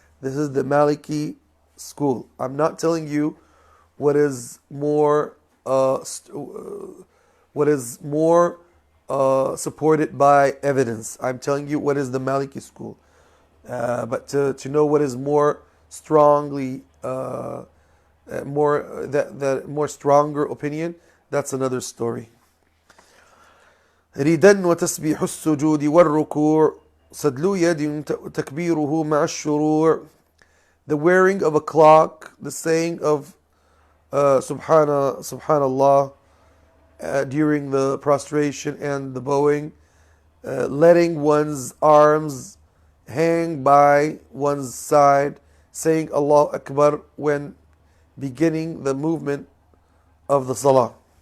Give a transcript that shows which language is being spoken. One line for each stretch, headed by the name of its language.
English: This is the Maliki school. I'm not telling you what is more supported by evidence. I'm telling you what is the Maliki school. But to know what is more strongly more stronger opinion, that's another story.
Arabic: ردا وتسبيح السجود والركوع صدل يد تكبيره مع الشروع.
English: The wearing of a clock, the saying of Subhanallah during the prostration and the bowing, letting one's arms hang by one's side, saying Allah Akbar when beginning the movement of the Salah.